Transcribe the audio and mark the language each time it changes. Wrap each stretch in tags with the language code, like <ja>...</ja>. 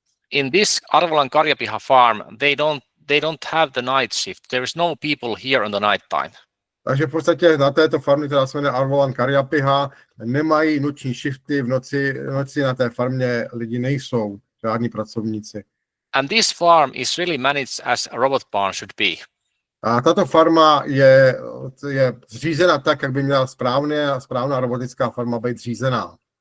<en>In this Arvolan Karjapiha farm, they don't have the night shift. There is no people here on the night time.</en> <cs>Takže v podstatě na této farmě, která se jmenuje Arvolan Karjapiha, nemají noční shifty, v noci na té farmě lidi nejsou, žádní pracovníci.</cs> <en>And this farm is really managed as a robot barn should be.</en> <cs>A tato farma je zřízena tak, jak by měla správná robotická farma být zřízená.</cs>